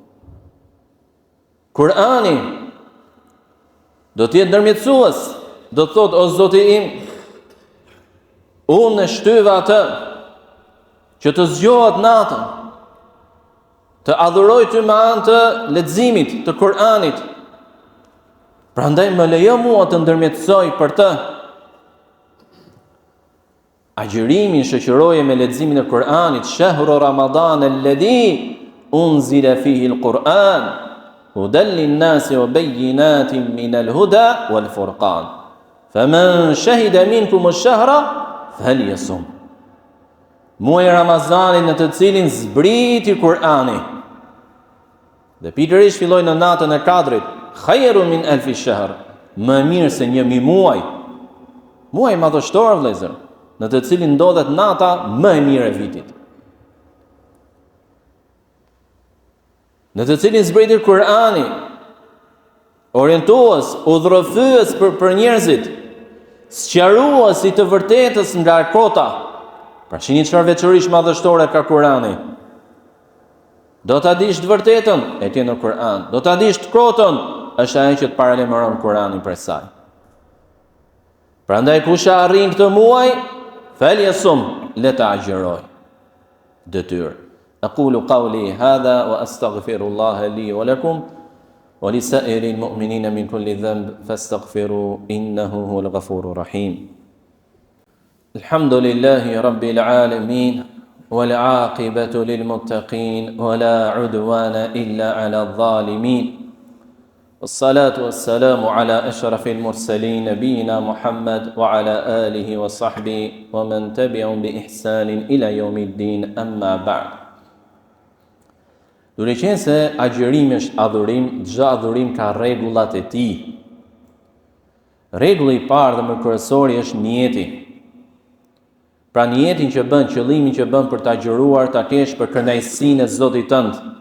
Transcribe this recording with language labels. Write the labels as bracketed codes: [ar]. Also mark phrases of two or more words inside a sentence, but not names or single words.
[sq] Kur'ani do të jetë ndërmjetësues, do të thotë, o Zoti im, unë e shtyva atë që të zgjohet natën, të adhuroj ty me anë të leximit të Kur'anit. Prandaj më lejo mua të ndërmjetësoj për të. Agjërimi shoqëroje me leximin e Kur'anit, [ar] شهر رمضان الذي أنزل فيه القرآن هدى للناس وبينات من الهدى والفرقان. فمن شهد منكم الشهر فليصم. [sq] Muaji i Ramazanit në të cilin zbriti Kur'ani. Dhe pikërisht filloi në natën e Kadrit. [ar] خير من ألف شهر, [sq] më mirë se 1000 muaj. Muaj madhështor, vëllezër, në të cilin ndodhet nata më e mirë e vitit. Në të cilin zbriti Kur'ani, orientues, udhërofyes për njerëzit, sqarues i të vërtetës nga kota. Pra shihni çfarë veçorish madhështore ka Kur'ani. Do ta dish të vërtetën, e ke në Kur'an. Do ta dish të kotën, është ajo që të paralajmëron Kur'anin për saj. Prandaj kush arrin këtë muaj, falyasum, le ta agjëroj. Detyrë. [ar] أقول قولي هذا وأستغفر الله لي ولكم ولسائر المؤمنين من كل ذنب فاستغفروا إنه هو الغفور الرحيم. الحمد لله رب العالمين. والعاقبة للمتقين ولا عدوان إلا على الظالمين والصلاة والسلام على أشرف المرسلين نبينا محمد وعلى آله وصحبه ومن تبعهم بإحسان إلى يوم الدين أما بعد. [sq] Duke qenë se agjërimi është adhurim, çdo adhurim ka rregullat e tij. Rregulli i parë dhe më kryesori është niyeti. Pra niyetin që bën, qëllimin që bën për ta agjëruar, ta kesh për kënaqësinë e Zotit tënd.